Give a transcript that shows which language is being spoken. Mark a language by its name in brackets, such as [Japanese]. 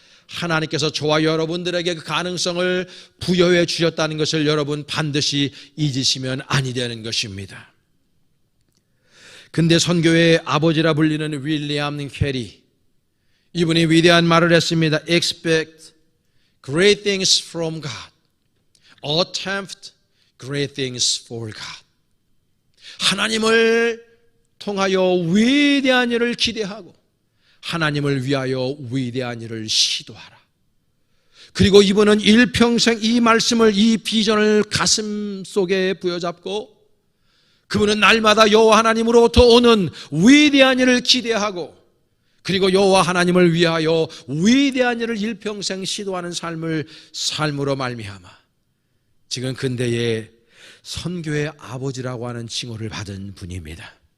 [Korean] 하나님께서 저와 여러분들에게 그 가능성을 부여해 주셨다는 것을 여러분 반드시 잊으시면 아니 되는 것입니다. 근대 선교의 아버지라 불리는 윌리엄 캐리, 이분이 위대한 말을 했습니다. [English] Expect great things from God. Attempt great things for God. [Korean] 하나님을 통하여 위대한 일을 기대하고 하나님을 위하여 위대한 일을 시도하라. 그리고 이분은 일평생 이 말씀을, 이 비전을 가슴 속에 부여잡고 그분은 날마다 여호와 하나님으로부터 오는 위대한 일을 기대하고 그리고 여호와 하나님을 위하여 위대한 일을 일평생 시도하는 삶으로 말미암아 지금 근대의 선교의 아버지라고 하는 칭호를 받은 분입니다.